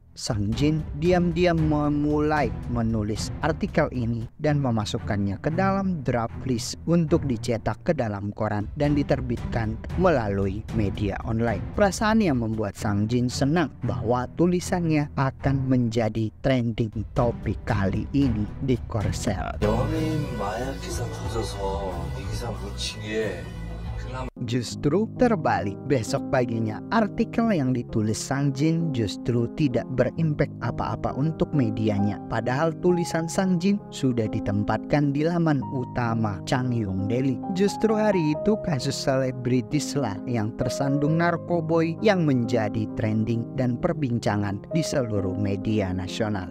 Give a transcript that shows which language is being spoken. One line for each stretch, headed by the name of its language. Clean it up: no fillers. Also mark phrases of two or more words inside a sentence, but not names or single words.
Indonesian: Sang-jin diam-diam memulai menulis artikel ini dan memasukkannya ke dalam draft list untuk dicetak ke dalam koran dan diterbitkan melalui media online. Perasaan yang membuat Sang-jin senang bahwa tulisannya akan menjadi trending topik kali ini di Korsel.
Korean: 연예인 마약 기사 터져서 이 기사 묻히기에
Indonesian: Justru terbalik, besok paginya artikel yang ditulis Sang-jin justru tidak berimpact apa-apa untuk medianya. Padahal tulisan Sang-jin sudah ditempatkan di laman utama Changyong Daily. Justru hari itu kasus selebritis lah yang tersandung narkoboy yang menjadi trending dan perbincangan di seluruh media nasional.